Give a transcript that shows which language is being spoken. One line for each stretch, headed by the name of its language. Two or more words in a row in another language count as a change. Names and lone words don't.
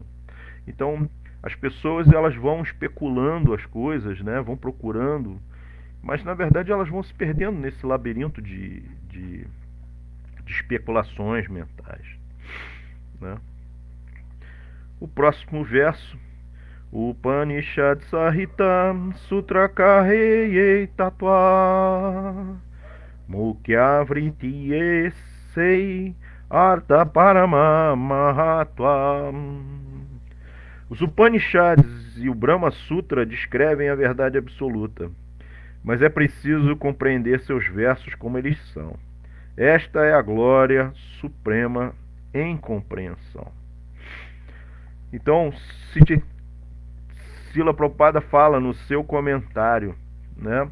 Portuguese: Então, as pessoas elas vão especulando as coisas, né? Vão procurando, mas na verdade elas vão se perdendo nesse labirinto de especulações mentais, né? O próximo verso:
Bangla: উপনিষৎ সহিত সূত্র কহে যেই তত্ত্ব মুখ্য বৃত্ত্যে সেই অর্থ পরম মহত্ত্ব.
Portuguese: Os Upanishads e o Brahma Sutra descrevem a verdade absoluta, mas é preciso compreender seus versos como eles são. Esta é a glória suprema em compreensão. Então, Srila Prabhupada fala no seu comentário, né?